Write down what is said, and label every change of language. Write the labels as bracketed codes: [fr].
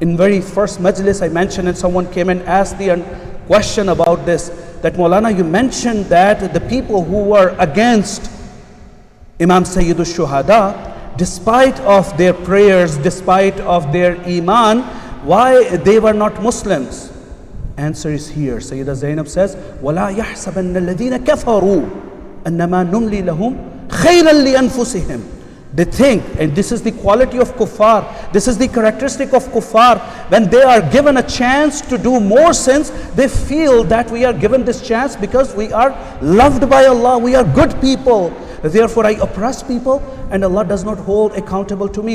[en] In very first Majlis I mentioned, and someone came and asked the question about this, that Maulana, you mentioned that the people who were against Imam Sayyidul Shuhada, despite of their prayers, despite of their iman, why they were not Muslims? Answer is here. Sayyida Zainab says, [ar] وَلَا يَحْسَبَنَّ الَّذِينَ كَفَرُوا أَنَّمَا نُمْلِي لَهُمْ خَيْرًا لِأَنفُسِهِمْ. [en] They think, and this is the quality of kuffar, this is the characteristic of kuffar, when they are given a chance to do more sins, they feel that we are given this chance because we are loved by Allah, we are good people, therefore I oppress people and Allah does not hold accountable to me.